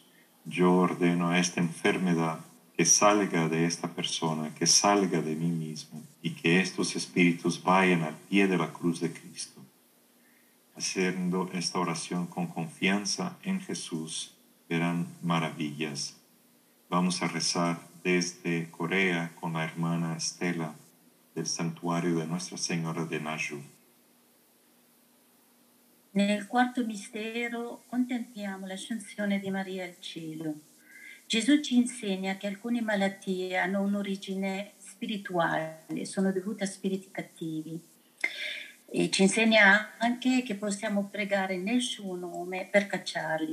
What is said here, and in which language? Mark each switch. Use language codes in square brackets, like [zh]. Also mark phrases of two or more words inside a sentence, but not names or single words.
[es] Yo ordeno a esta enfermedad que salga de esta persona, que salga de mí mismo, y que estos espíritus vayan al pie de la cruz de Cristo. Haciendo esta oración con confianza en Jesús, verán maravillas. Vamos a rezar desde Corea con la hermana Estela del santuario de Nuestra Señora de Naju. [it] Nel quarto mistero contempliamo l'ascensione di Maria al cielo. Gesù ci insegna che alcune malattie hanno un'origine spirituale, sono dovute a spiriti cattivi. E ci insegna anche che possiamo pregare nel suo nome per cacciarli.